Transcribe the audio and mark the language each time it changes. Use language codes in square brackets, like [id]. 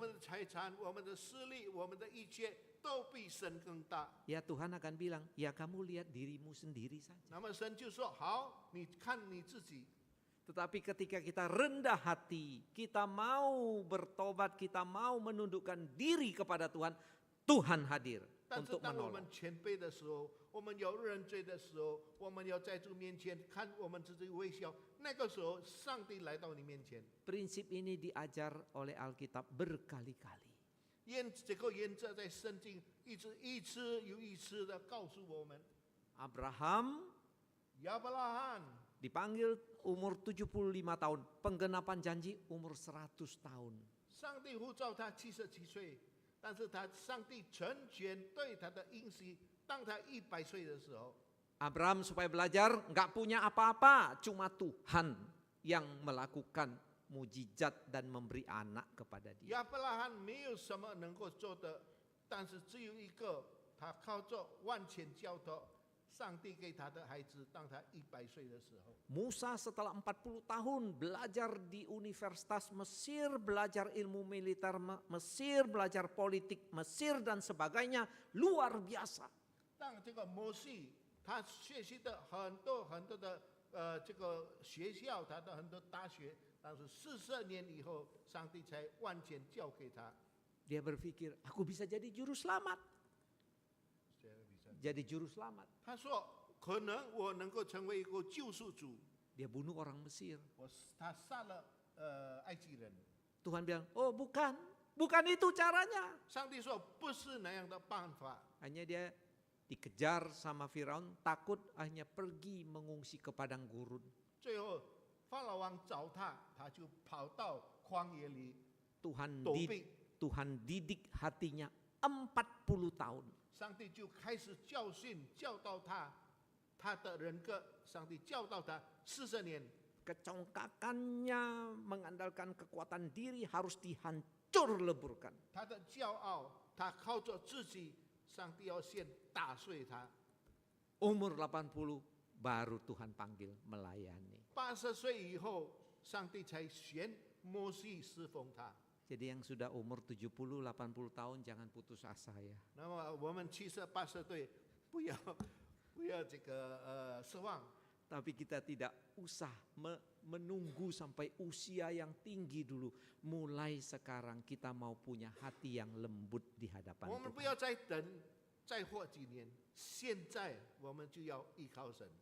[zh] 们的财产、我们的势力、我们的一切都比神更大。 [id] Ya Tuhan akan bilang, ya kamu lihat dirimu sendiri saja. [zh] 那么神就说：“好，你看你自己。” [id] Tetapi ketika kita rendah hati, kita mau bertobat, kita mau menundukkan diri kepada Tuhan, Tuhan hadir [zh] 但是 [id] untuk [zh] 当我 [id] menolong. [zh] 们谦卑的时候，我们要认罪的时候，我们要在主面前看我们自己微笑，那个时候上帝来到你面前。 [id] Prinsip ini diajar oleh Alkitab berkali-kali. [zh] 这个原则在圣经一次又一次的告诉我们。 [id] Abraham [zh] 亚伯拉罕 [id] dipanggil umur 75 tahun, penggenapan janji umur 100 tahun. [zh] 上帝呼召他77岁，但是上帝成全对他的应许，当他100岁的时候， [id] Abraham supaya belajar nggak punya apa-apa, cuma Tuhan yang melakukan mujizat dan memberi anak kepada dia. [zh] 亚伯拉罕没有什么能够做的，但是只有一个，他靠着万千交托，上帝给他的孩子，当他100岁的时候。 [id] Musa setelah 40 tahun belajar di Universitas Mesir, belajar ilmu militer Mesir, belajar politik Mesir dan sebagainya, luar biasa. [zh] 当这个摩西他学习的很多的这个学校，他的很多大学，但是40年以后，上帝才完全交给他。 [id] Dia berpikir, aku bisa jadi juru selamat. Jadi juru selamat. [zh] 他说：“可能我能够成为一个救赎主。 [id] Dia bunuh orang Mesir. [zh] 他杀了埃及人。 [id] Tuhan bilang, oh bukan itu caranya. [zh] 上帝说不是那样的办法。 [id] Hanya dia dikejar sama Firaun, takut akhirnya pergi mengungsi ke padang gurun. [zh] 最后法老王找他，他就跑到旷野里 [id] Tuhan [zh] 躲避。 [id] Tuhan didik hatinya 40 tahun. [zh] 上帝就开始教训教导他，他的人格，上帝教导他40年。 [id] Kecongkakannya mengandalkan kekuatan diri harus dihancur leburkan. [zh] 他的骄傲，他靠着自己，上帝要先打碎他。 [id] Umur 80 baru Tuhan panggil melayani. [zh] 80岁以后，上帝才选摩西侍奉他。 [id] Jadi yang sudah umur 70, 80 tahun jangan putus asa ya. [zh] 那么我们70、80岁，不要这个失望。 [id] Tapi kita tidak usah menunggu sampai usia yang tinggi dulu. Mulai sekarang kita mau punya hati yang lembut di hadapan [zh] 我们不 [id] Tuhan. [zh] 要再等，再过几年，现在我们就要依靠神，